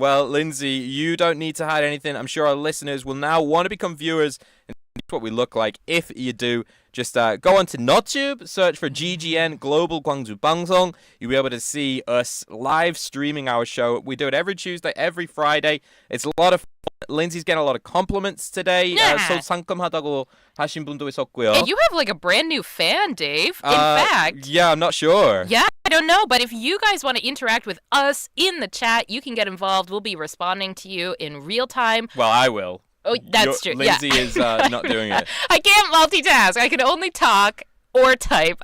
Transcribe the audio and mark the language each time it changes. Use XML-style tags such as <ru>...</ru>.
<en>Well, Lindsay, you don't need to hide anything. I'm sure our listeners will now want to become viewers. And that's what we look like. If you do, just go on to YouTube, search for Ggn Global광주방송. You'll be able to see us live streaming our show. We do it every Tuesday, every Friday. It's a lot of fun. Lindsay's getting a lot of compliments today.</en> <ko>상큼하다고 하신 분도 있었고요.</ko> <en>Hey, you have like a brand new fan, Dave. In fact. Yeah, I'm not sure. Yeah, I don't know, but if you guys want to interact with us in the chat, you can get involved. We'll be responding to you in real time. Well, I will. Oh, that's true. Lindsay is not doing it. I can't multitask. I can only talk or type.</en>